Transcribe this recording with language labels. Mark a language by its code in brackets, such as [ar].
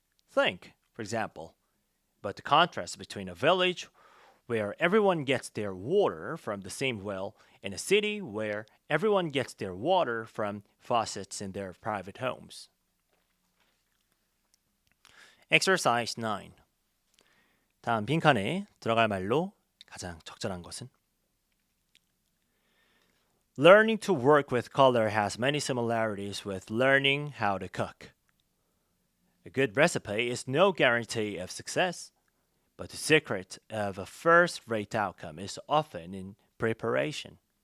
[en] Think, for example, about the contrast between a village where everyone gets their water from the same well and a city where everyone gets their water from faucets in their private homes. Exercise 9. [ko] 다음 빈칸에 들어갈 말로 가장 적절한 것은 [en] Learning to work with color has many similarities with learning how to cook. A good recipe is no guarantee of success, but the secret of a first-rate outcome is often in preparation.